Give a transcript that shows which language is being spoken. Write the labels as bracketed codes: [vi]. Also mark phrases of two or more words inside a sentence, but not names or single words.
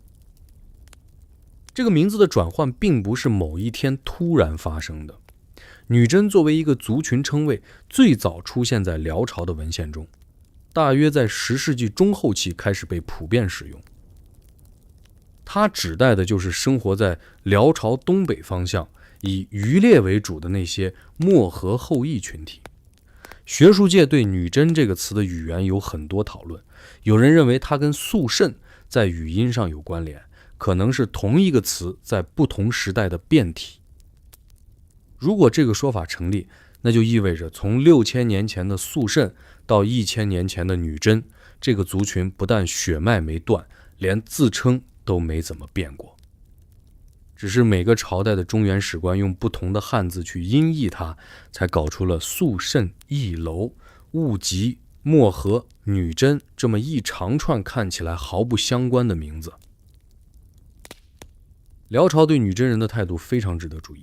[zh] 這個名字的轉換並不是某一天突然發生的。女真作為一個族群稱謂，最早出現在辽朝的文獻中，大約在10世紀中後期開始被普遍使用。它指代的就是生活在辽朝東北方向，以漁獵為主的那些漠河後裔群體。學術界對女真這個詞的語源有很多討論，有人認為它跟肅慎在語音上有關聯，可能是同一個詞在不同时代的變體。如果這個說法成立，那就意味着從6000年前的肃慎到1000年前的女真，這個族群不但血脈沒斷，連自稱都沒怎麼變過。只是每個朝代的中原史官用不同的漢字去音譯它，才搞出了肃慎、義楼、兀吉、漠河、女真這麼一長串看起來毫不相關的名字。辽朝對女真人的態度非常值得注意。